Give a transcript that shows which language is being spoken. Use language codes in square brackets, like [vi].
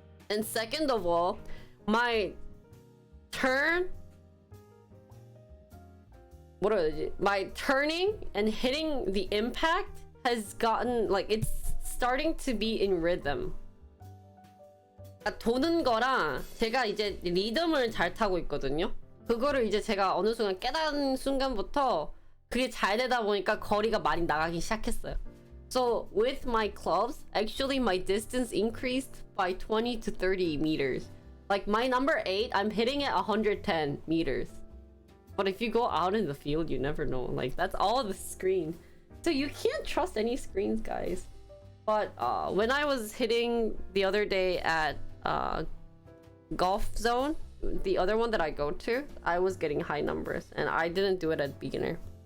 [en] And second of all, my turn, my turning and hitting the impact has gotten like, it's starting to be in rhythm. [ko] 도는 거랑 제가 이제 리듬을 잘 타고 있거든요. 그거를 이제 제가 어느 순간 깨달은 순간부터 그게 잘 되다 보니까 거리가 많이 나가기 시작했어요. [en] So with my clubs, actually my distance increased by 20 to 30 meters. Like my number 8, I'm hitting it 110 meters. But if you go out in the field, you never know. Like that's all the screen. So you can't trust any screens, guys. But when I was hitting the other day at golf zone, the other one that I go to, I was getting high numbers and I didn't do it at beginner.